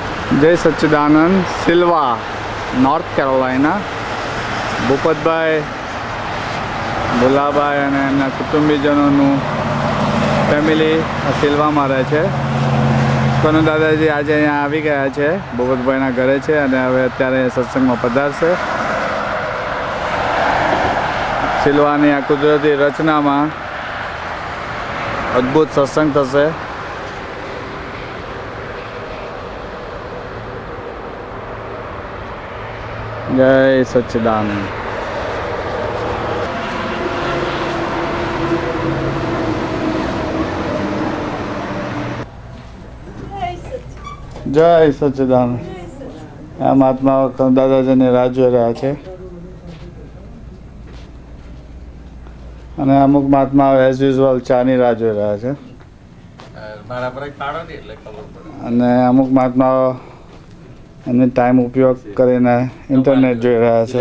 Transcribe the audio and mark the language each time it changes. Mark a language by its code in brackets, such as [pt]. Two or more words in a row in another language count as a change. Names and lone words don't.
[gu] જય સચ્ચિદાનંદ सिल्वा नॉर्थ कैरोलिना भूपतभाई भोलाभाई અને એમના કુટુંબીજનોનું ફેમિલી સિલ્વામાં રહે છે. કનુ દાદાજી આજે અહીંયા આવી ગયા છે, ભૂપતભાઈના ઘરે છે અને હવે અત્યારે સત્સંગમાં પધારશે. સિલ્વાની આ કુદરતી રચનામાં અદ્ભુત સત્સંગ થશે. જય સચ્ચિદાનંદ. જય સચ્ચિદાનંદ. આ મહાત્મા દાદાજીની રાહ જોઈ રહ્યા છે અને અમુક મહાત્મા [en] as usual [gu] ચાની રાહ જોઈ રહ્યા છે અને અમુક મહાત્માઓ એમની ટાઈમ ઉપયોગ કરીને ઇન્ટરનેટ જોઈ રહ્યા છે.